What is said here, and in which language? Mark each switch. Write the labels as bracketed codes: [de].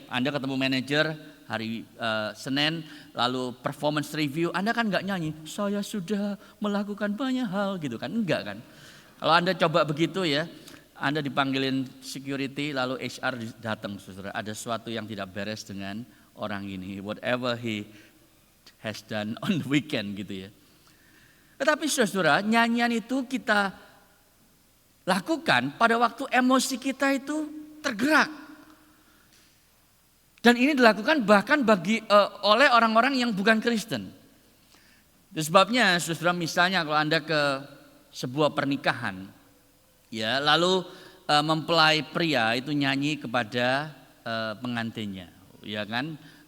[id] Anda ketemu manajer hari Senin lalu performance review, Anda kan nggak nyanyi. Saya sudah melakukan banyak hal gitu kan, enggak kan. Kalau Anda coba begitu ya, Anda dipanggilin security lalu HR datang saudara. Ada sesuatu yang tidak beres dengan orang ini. [en] Whatever he has done on the weekend gitu ya. [id] Tetapi saudara, nyanyian itu kita lakukan pada waktu emosi kita itu tergerak. Dan ini dilakukan bahkan oleh orang-orang yang bukan Kristen. Itu sebabnya saudara, misalnya kalau Anda ke sebuah pernikahan, ya, lalu mempelai pria itu nyanyi kepada pengantinnya, ya kan?